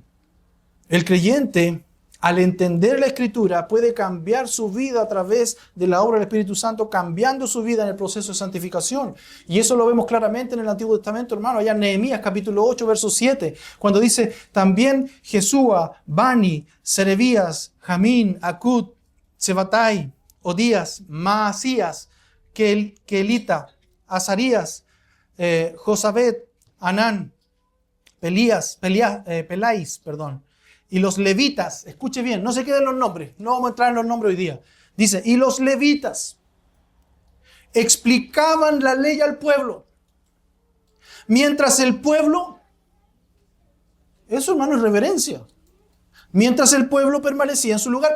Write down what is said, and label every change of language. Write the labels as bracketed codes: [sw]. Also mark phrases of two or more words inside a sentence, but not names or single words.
[es] El creyente, al entender la Escritura, puede cambiar su vida a través de la obra del Espíritu Santo, cambiando su vida en el proceso de santificación. Y eso lo vemos claramente en el Antiguo Testamento, hermano, allá en Nehemías capítulo 8, verso 7, cuando dice, también Jesúa, Bani, Serebías, Jamín, Acud, Sebatai, Odías, Maasías, Kelita, Azarías, Josabet, Anán, Peláis, y los levitas, escuche bien, no se queden los nombres, no vamos a entrar en los nombres hoy día. Dice, y los levitas explicaban la ley al pueblo, mientras el pueblo, eso, hermano, es reverencia, mientras el pueblo permanecía en su lugar.